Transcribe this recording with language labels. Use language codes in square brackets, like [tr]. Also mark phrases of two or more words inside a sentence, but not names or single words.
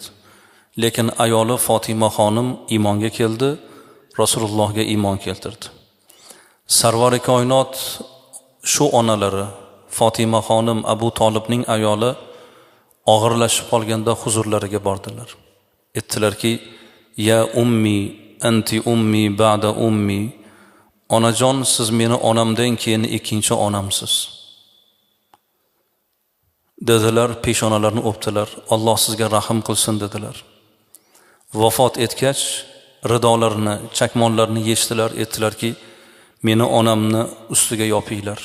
[uz] Lekin ayoli Fatima xonim iymonga keldi, Rasulullohga iymon keltirdi. Sarvari koinot shu onalari Fatima xonim Abu Talibning ayoli og'irlashib qolganda huzurlariga bordilar. Aytdilarki: [ar] "يا أمي أنت أمي بعد أمي." [uz] Onajon, siz meni onamdan keyin ikkinchi onamsiz. Dedilar, peshonalarini o'pdilar. Alloh sizga rahim qilsin dedilar. Vafot etgach, ridolarini, chakmonlarini yechdilar, aytdilarki: "Meni onamni ustiga yopinglar.